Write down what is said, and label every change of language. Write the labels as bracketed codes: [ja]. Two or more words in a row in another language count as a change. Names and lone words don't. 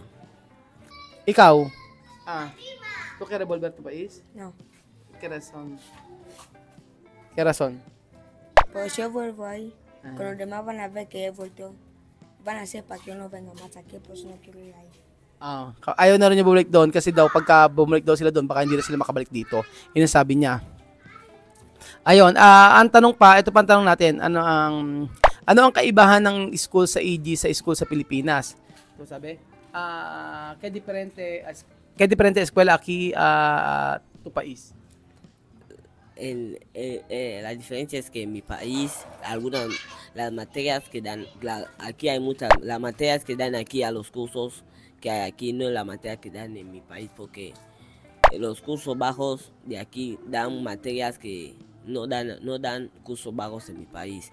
[tl] Ikaw? [es] ¿Tú quieres volver a tu país? No, ¿Qué razón? ¿Qué razón? pues yo vuelvo ahí, con los demás van a ver que he vuelto, van a hacer para que yo no venga más aquí, pues no quiero ir ahí. [tl] Ayaw na rin niya bumalik doon kasi daw pagka bumalik daw sila doon baka hindi na sila makabalik dito. Yun ang sabi niya. Ayun, ang tanong pa, ito pa ang tanong natin, ano ang kaibahan ng school sa EG sa school sa Pilipinas? Ito sabi, [es] ¿qué diferente escuela aquí tu país? La diferencia es que en mi país, las materias que dan, aquí hay las materias que dan aquí a los cursos que hay aquí no es la materia que dan en mi país, porque los cursos bajos de aquí dan materias que no dan cursos bajos en mi país.